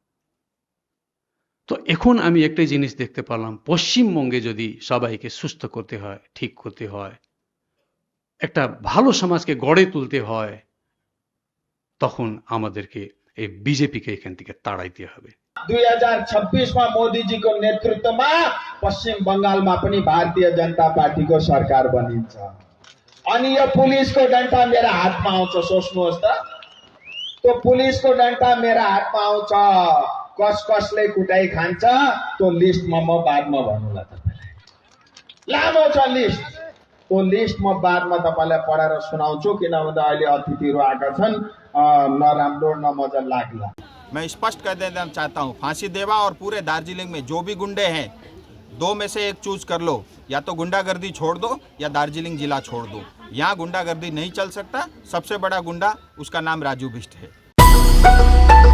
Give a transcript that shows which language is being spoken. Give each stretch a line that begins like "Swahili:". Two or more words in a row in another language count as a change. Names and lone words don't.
Bangla: তো এখন আমি একটাই জিনিস দেখতে পারলাম, পশ্চিমবঙ্গে যদি সবাইকে সুস্থ করতে হয়, ঠিক করতে হয়, একটা ভালো সমাজকে গড়ে তুলতে হয়, তখন আমাদেরকে এই বিজেপিকে এখান থেকে তাড়াইতে হবে।
Nepali: 2026 मोदीजीको नेतृत्वमा पश्चिम बंगालमा पनि भारतीय जनता पार्टीको सरकार बनिन्छ अनि यो पुलिसको डन्ठा मेरा हातमा आउँछ। सोच्नुहोस् त, त्यो पुलिसको डन्ठा मेरा हातमा आउँछ, कस कसले कुटाइ खान्छ त्यो लिस्टमा म बादमा भन्नुला। तपाईलाई लामो छ लिस्ट, त्यो लिस्ट म बादमा तपाईलाई पढेर सुनाउँछु, किनभने अहिले अतिथिहरू आएका छन्, नराम्रो नमजा लाग्ला।
Hindi: मैं स्पष्ट कर देना चाहता हूँ, फांसी देवा और पूरे दार्जिलिंग में जो भी गुंडे हैं, दो में से एक चूज कर लो, या तो गुंडागर्दी छोड़ दो या दार्जिलिंग जिला छोड़ दो। यहाँ गुंडागर्दी नहीं चल सकता। सबसे बड़ा गुंडा, उसका नाम राजू बिष्ट है।